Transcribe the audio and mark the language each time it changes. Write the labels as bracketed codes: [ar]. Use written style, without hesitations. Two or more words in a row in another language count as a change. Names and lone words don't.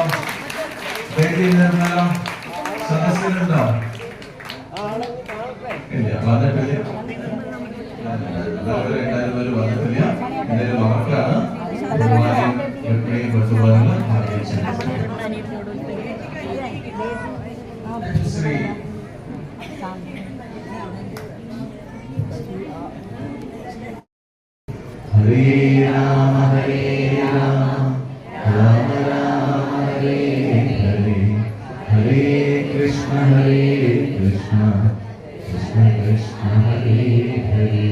[ml] ബേബി നിർമ്മല സദസ്സിലുണ്ടോ? ഇല്ല, വന്നിട്ടില്ല. വന്നിട്ടില്ല. എന്തായാലും അവർക്കാണ് നിർമാല്യം എപ്പോഴും കൊണ്ടുപോകാനുള്ള ശ്രീ [sa] ഹരേ രാമ രാമ രാമ ഹരേ ഹരേ, ഹരേ കൃഷ്ണ കൃഷ്ണ കൃഷ്ണ ഹരേ ഹരേ.